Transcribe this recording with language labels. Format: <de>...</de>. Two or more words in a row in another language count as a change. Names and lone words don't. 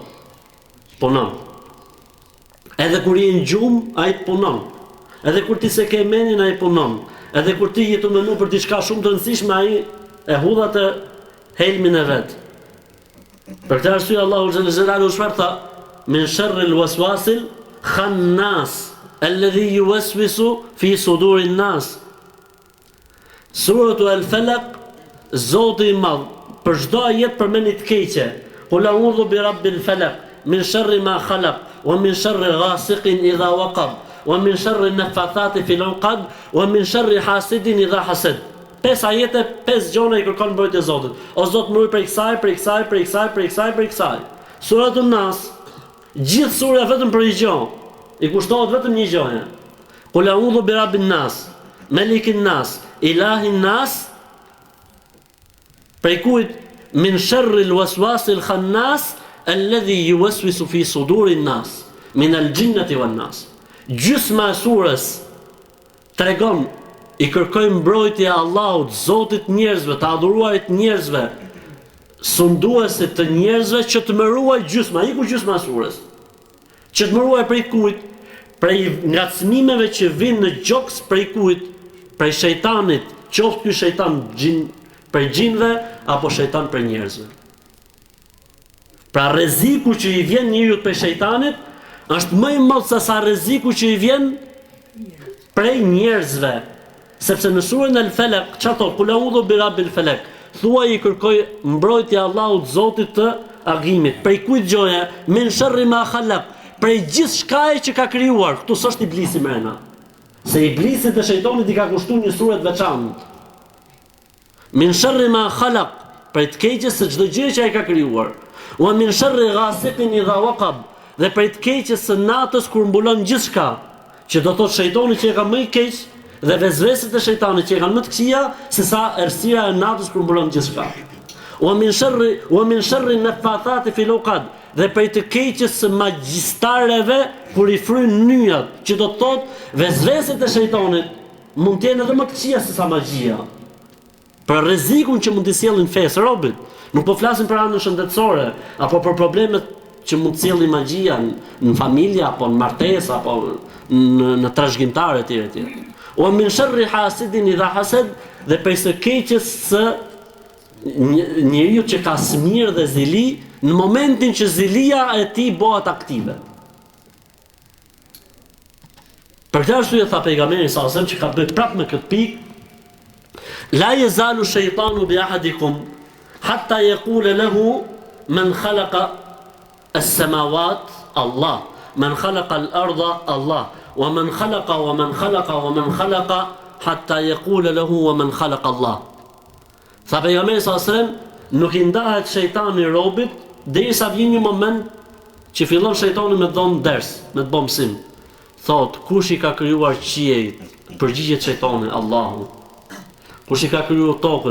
<sq>Punon. Edhe kur je në gjumë, ai punon. Edhe kur ti se ke menin, ai punon. Edhe kur ti je të menu për diçka shumë të rëndësishme, ai e hudha të helmin e vet. Për këtë arsye Allahu</sq> <ar>جل جلاله</ar> <sq>çfarë tha?</sq> <ar>من شر الوسواس الخناس الذي يوسوس في صدور الناس.</ar> <sq>Suratu Al-Falaq, Zoti i Madh, për çdo ajet përmend të keqe.</sq> <ar>قل أعوذ برب الفلق، من شر ما خلق، ومن شر غاسق إذا وقب، ومن شر النفاثات في العقد، ومن شر حاسد إذا حسد.</ar> <sq>5 ajete, 5 gjona i kërkon mbrojtje Zotit. O Zot, më ruaj prej kësaj. Suratul Nas, gjithë sura vetëm për një gjë. I kushtohet vetëm një gjë.</sq> <ar>قل أعوذ برب الناس، ملك الناس، إله الناس.</ar> <sq>Prej kujt?</sq> <ar>من شر الوسواس الخناس الذي يوسوس في صدور الناس، من الجنة والناس.</ar> <sq>Gjysma e surës tregon i kërkojmë mbrojtje Allahut, Zotit njerëzve, të adhuruarit njerëzve, sunduesit të njerëzve që të më ruaj gjysma, iku gjysma e surës. Që të më ruaj prej kujt? Prej ngacmimeve që vinë në gjoks prej kujt? Prej shejtanit, qoftë ky shejtan prej gjinëve apo shejtan prej njerëzve. Pra rreziku që i vjen njeriut prej shejtanit është më i madh se sa rreziku që i vjen prej njerëzve. Sepse në surën Al-Falaq, çfarë thotë?</sq> <ar>قل أعوذ برب الفلق.</ar> <sq>Thuaj i kërkoj mbrojtje Allahut Zotit të agimit. Prej kujt gjoja?</sq> <ar>من شر ما خلق.</ar> <sq>Prej gjithçkaje që ka krijuar. Ktu s'është iblisi mrena. Se iblisi dhe shejtani i ka kushtuar një sure të veçantë.</sq> <ar>من شر ما خلق.</ar> <sq>Prej të keqes së çdo gjë që ai ka krijuar.</sq> <ar>ومن شر غاسق إذا وقب.</ar> <sq>Dhe prej të keqes së natës kur mbulon gjithçka. Që do thotë shejtani që e ka më i keq dhe vezveset e shejtanit që e kanë më të këqija se sa errësira e natës kur mbulon gjithçka.</sq> <ar>ومن شر النفاثات في العقد.</ar> <sq>Dhe prej të keqes së magjistareve kur i fryn nyjat, që do të thotë vezveset e shejtanit mund të jenë edhe më të këqija se sa magjia. Për rrezikun që mund të sjellin fesë robit. Nuk po flasim për anën shëndetësore apo për problemet që mund të sjellë magjia në familje apo në martesë apo në trashëgimtare etj.</sq> <ar>ومن شر حاسد إذا حسد.</ar> <sq>Dhe prej së keqes së njeriu që ka smir dhe zili në momentin që zilia e tij bëhet aktive. Për këtë arsye tha pejgamberi sa që ka bërë prapë me këtë pikë,</sq> <ar>لا يزال شيطان بأحدكم حتى يقول له من خلق السماوات الله، من خلق الأرض الله، ومن خلق حتى يقول له ومن خلق الله.</ar> <sq>Tha pejgamberi sallallahu nuk i ndahet shejtani robit derisa vjen një moment që fillon shejtani me dhon ders, me të bëmë sim. Thot, kush i ka krijuar qiejt? Përgjigjet shejtani, Allahu. Kush i ka krijuar tokën?</sq>